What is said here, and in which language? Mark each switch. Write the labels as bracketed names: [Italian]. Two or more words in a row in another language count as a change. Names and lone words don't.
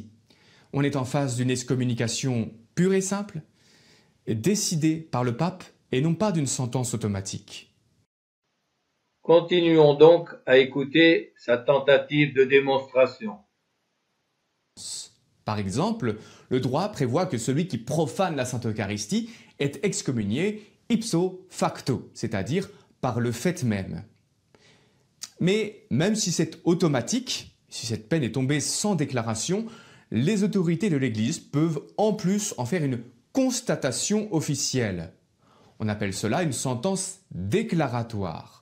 [French] On est en face d'une excommunication pure et simple, décidée par le pape et non pas d'une sentence automatique. Continuons donc à écouter sa tentative de démonstration. Par exemple, le droit prévoit que celui qui profane la Sainte Eucharistie est excommunié [Latin] ipso facto, [French] c'est-à-dire par le fait même. Mais même si c'est automatique, si cette peine est tombée sans déclaration, les autorités de l'Église peuvent en plus en faire une constatation officielle. On appelle cela une sentence déclaratoire.